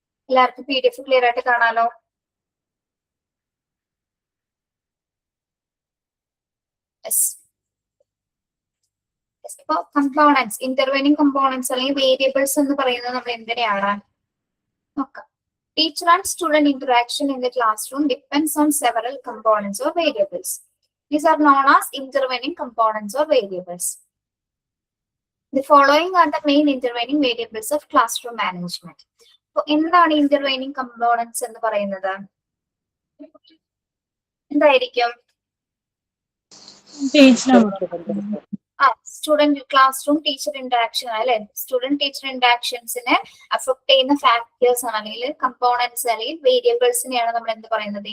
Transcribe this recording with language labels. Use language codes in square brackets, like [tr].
[ml] എല്ലാവർക്കും PDF clear ആയിട്ട് കാണാലോ? ഇപ്പൊ കമ്പോണൻസ്, ഇന്റർവെയിനിങ് കമ്പോണൻസ് അല്ലെങ്കിൽ വേരിയബിൾസ് എന്ന് പറയുന്നത് നമ്മൾ എന്തിനെയാണ് നോക്കാം. [en] Teacher and student interaction in the classroom depends on several components or variables. These are known as intervening components or variables. The following are the main intervening variables of classroom management. [ml] So, എന്താണ് intervening components എന്ന് പറയുന്നത്? എന്തായിരിക്കും? Student classroom teacher interaction അല്ലെ? Student teacher ഇന്ററാക്ഷൻസിനെ affect ചെയ്യുന്ന factors ആണ് അല്ലെങ്കിൽ components അല്ലെങ്കിൽ വേരിയബിൾസിനെയാണ് നമ്മൾ എന്ത് പറയുന്നത്?